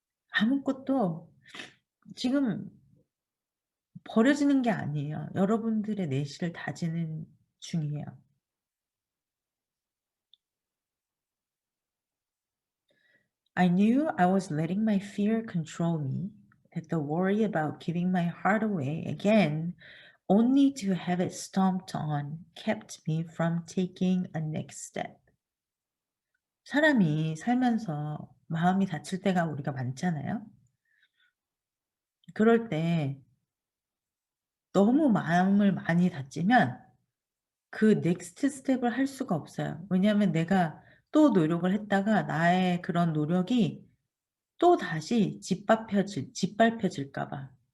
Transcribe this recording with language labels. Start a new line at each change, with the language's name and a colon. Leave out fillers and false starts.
Korean: 아무것도 지금 버려지는 게 아니에요. 여러분들의 내실을 다지는 중이에요.
English: I knew I was letting my fear control me, that the worry about giving my heart away again, only to have it stomped on, kept me from taking a next step.
Korean: 사람이 살면서 마음이 다칠 때가 우리가 많잖아요. 그럴 때 너무 마음을 많이 다치면 그 넥스트 스텝을 할 수가 없어요. 왜냐하면 내가 또 노력을 했다가 나의 그런 노력이 또다시 짓밟혀질까 봐.